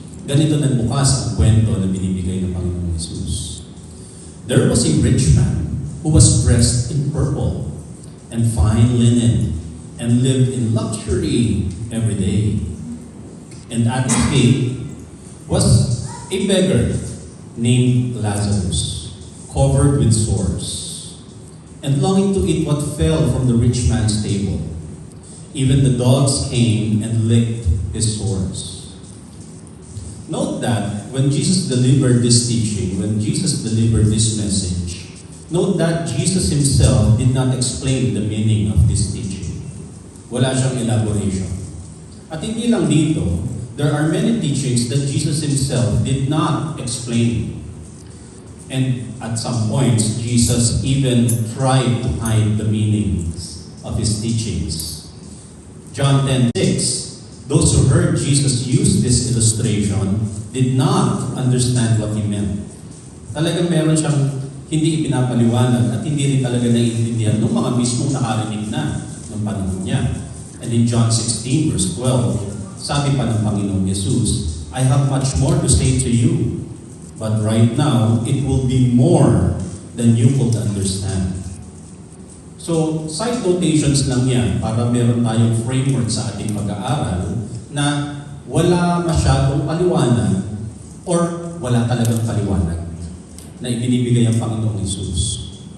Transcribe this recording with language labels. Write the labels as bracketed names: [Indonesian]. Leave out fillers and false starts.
[Filipino] Ganito nagbukas ang kwento na binibigay ng Panginoong Jesus. [English] There was a rich man who was dressed in purple and fine linen and lived in luxury every day. And at his gate was a beggar named Lazarus, covered with sores, and longing to eat what fell from the rich man's table. Even the dogs came and licked his sores. Note that when Jesus delivered this teaching, when Jesus delivered this message, note that Jesus Himself did not explain the meaning of this teaching. [Filipino] Wala siyang elaboration. At hindi lang dito, [English] there are many teachings that Jesus Himself did not explain. And at some points, Jesus even tried to hide the meanings of His teachings. John 10:6, those who heard Jesus use this illustration did not understand what He meant. [Filipino] Talagang meron siyang hindi ipinapaliwanag at hindi rin talaga naiintindihan ng mga mismong nakarinig na ng panahon niya. [English] And in John 16 verse 12, [Filipino] sabi pa ng Panginoong Jesus, [English] I have much more to say to you, but right now, it will be more than you could understand. [Filipino] So, side notations lang yan para meron tayong framework sa ating pag-aaral na wala masyadong paliwanag or wala talagang paliwanag na ibinibigay ang Panginoong Jesus.